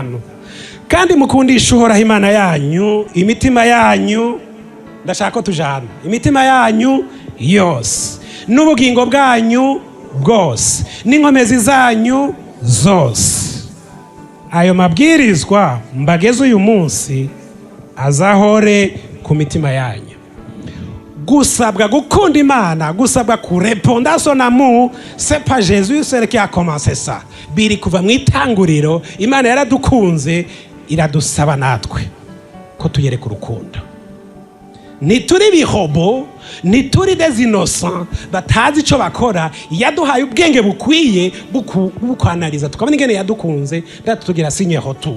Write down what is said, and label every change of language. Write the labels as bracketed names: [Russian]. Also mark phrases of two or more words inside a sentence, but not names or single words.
[Rundi] Kandi mukundisha Uhoraho Imana yanyu imitima yanyu, ndashaka ko tujana, imitima yanyu yose n'ubugingo bwanyu bwose n'inkomezi zanyu zose. Ayo mabwirizwa mbageze uyu munsi azahore ku mitima yanyu. Gusabwa gukunda Imana, gusabwa kurepondre [French] à son amour, c'est pas Jésus seul qui a commencé ça. [Rundi] Biri kuva mu itanguriro, Imana yaradukunze iradusaba natwe ko tuyereka urukundo. Nituri bihobo, nituri [French] des innocents [Rundi] batazi ico bakora, yaduhaye ubwenge bukwiye bukwanaliza tukabona ingene yadukunze, ndatugira [French] signe retour.